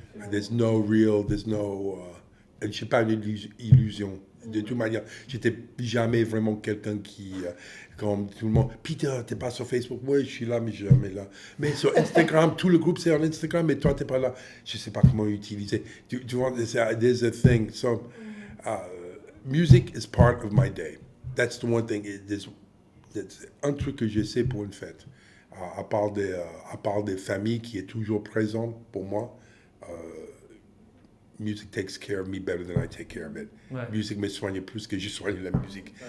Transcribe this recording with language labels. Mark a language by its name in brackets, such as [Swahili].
[English] There's no, [French] j'ai pas une illusion. De toute manière, j'étais jamais vraiment quelqu'un qui, comme tout le monde, Peter, t'es pas sur Facebook? Oui, je suis là, mais jamais là. Mais sur Instagram, tout le groupe c'est en Instagram, mais toi t'es pas là. Je sais pas comment utiliser. Tu vois, [English] there's a thing. So, music is part of my day. That's the one thing. [French] C'est un truc que je sais pour une fête. À part des familles qui est toujours présente pour moi, [English] music takes care of me better than I take care of it. [French] Ouais. Music me soigne plus que je soigne la musique.